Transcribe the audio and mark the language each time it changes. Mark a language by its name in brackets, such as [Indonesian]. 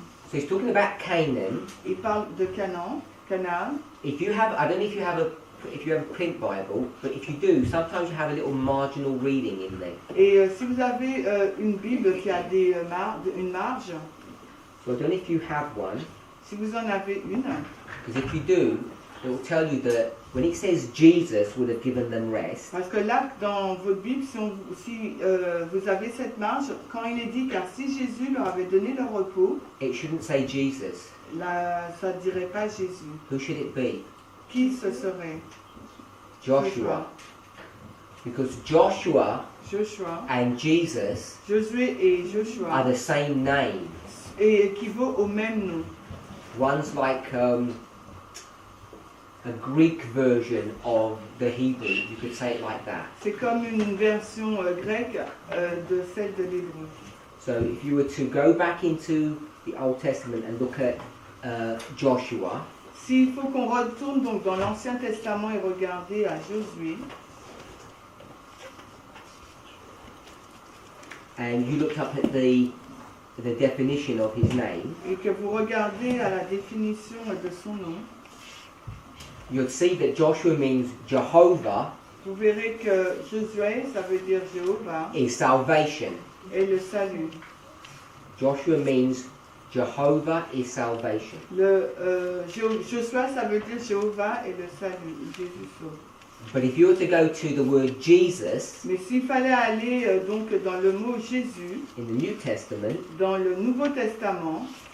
[English] So he's talking about Canaan. [French] Il parle de Canaan. [English] If you have, I don't know if you have a print Bible, but if you do, sometimes you have a little marginal reading in there. [French] Et si vous avez une Bible qui a une marge, [English] So I don't know if you have one, [French] si vous en avez une, [English] because if you do, it will tell you that when it says Jesus would have given them rest, [French] parce que là, dans votre Bible, si vous avez cette marge, quand il est dit car si Jésus leur avait donné le repos, [English] it shouldn't say Jesus. [French] là, ça ne dirait pas Jésus. [English] Who should it be? [French] Qui ce serait? [English] Joshua. Because Joshua [French] Joshua. [English] and Jesus [French] Josué et [English] are Joshua the same name. [French] et équivaut au même nom. [English] One's like a Greek version of the Hebrew. You could say it like that. [French] C'est comme une version grecque de celle de l'hébreu. [English] So if you were to go back into the Old Testament and look at Joshua, [French] S'il faut qu'on retourne donc dans l'Ancien Testament et regarder à Josué, [English] and you looked up at the definition of his name, [French] et que vous regardez à la définition de son nom, [English] you'll see that Joshua means Jehovah [French] vous verrez que Josué, ça veut dire Jéhovah, [English] is salvation. [French] et le salut. [English] Joshua means Jehovah is salvation. [French] Joshua, ça veut dire Jéhovah et le salut, Jésus sauve. [English] But if you were to go to the word Jesus [French] Mais s'il fallait aller donc dans le mot Jésus, [English] in the New Testament, [French] dans le Nouveau Testament,